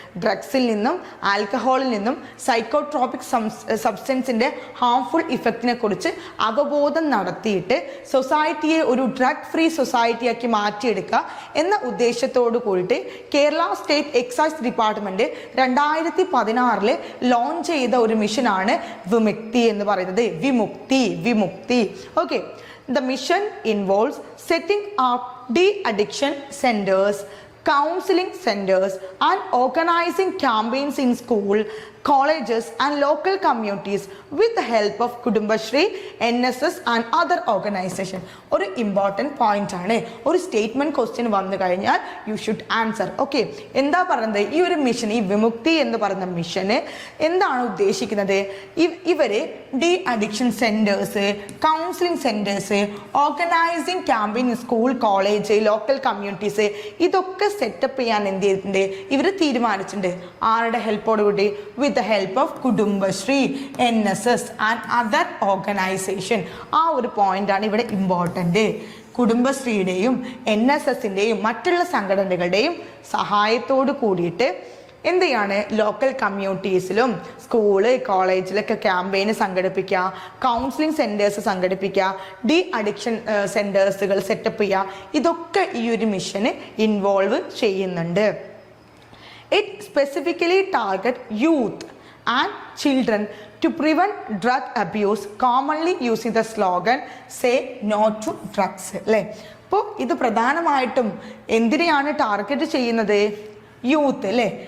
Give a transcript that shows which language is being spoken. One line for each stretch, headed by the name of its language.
Malayalam: ഡ്രഗ്സിൽ നിന്നും ആൽക്കഹോളിൽ നിന്നും psychotropic സബ്സ്റ്റൻസിന്റെ harmful ഇഫക്റ്റിനെ കുറിച്ച് അവബോധം നടത്തിയിട്ട് സൊസൈറ്റിയെ ഒരു ഡ്രഗ് ഫ്രീ സൊസൈറ്റിയാക്കി മാറ്റിയെടുക്കുക എന്ന ഉദ്ദേശത്തോടു കൂടിയിട്ട് Kerala state excise department 2016 launch ചെയ്ത ഒരു മിഷനാണ് വിമുക്തി എന്ന് പറയുന്നത്. വിമുക്തി.
English: Okay, the mission involves setting up de-addiction centers, counseling centers, and organizing campaigns in school, colleges, and local communities with the help of Kudumbashree, NSS, and other organizations.
Malayalam: ഒരു important point ആണ്. ഒരു statement question വന്നു കഴിഞ്ഞാൽ
English: You should answer.
Malayalam: Okay, എന്താ പറയുന്നത്? ഈ ഒരു mission, ഈ വിമുക്തി എന്ന് പറയുന്ന മിഷന് എന്താണ് ഉദ്ദേശിക്കുന്നത്? ഇവര് de addiction centres, counselling centres, organising campaign school, college, local communities, ഇതൊക്കെ സെറ്റപ്പ് ചെയ്യാൻ എന്ത് ചെയ്തിട്ടുണ്ട്? ഇവർ തീരുമാനിച്ചിട്ടുണ്ട്. ആരുടെ ഹെൽപ്പോടുകൂടി?
English: with the help of Kudumbashree, NSS, and other organization.
Malayalam: ആ ഒരു പോയിന്റ് ആണ് ഇവിടെ ഇമ്പോർട്ടൻ്റ്. കുടുംബശ്രീയുടെയും NSSന്റെയും മറ്റുള്ള സംഘടനകളുടെയും സഹായത്തോട് കൂടിയിട്ട് എന്ത് ചെയ്യാണ്, ലോക്കൽ കമ്മ്യൂണിറ്റീസിലും സ്കൂള് കോളേജിലൊക്കെ ക്യാമ്പയിന് സംഘടിപ്പിക്കുക, കൗൺസിലിംഗ് സെൻറ്റേഴ്സ് സംഘടിപ്പിക്കുക, ഡി അഡിക്ഷൻ സെൻറ്റേഴ്സുകൾ സെറ്റപ്പ് ചെയ്യുക. ഇതൊക്കെ ഈ ഒരു മിഷന് ഇൻവോൾവ് ചെയ്യുന്നുണ്ട്.
English: It specifically target youth and children to prevent drug abuse, commonly using the slogan say no to drugs.
Malayalam: അല്ലേ? അപ്പോൾ ഇത് പ്രധാനമായിട്ടും എന്തിനെയാണ് ടാർഗറ്റ് ചെയ്യുന്നത്? യൂത്ത് അല്ലേ?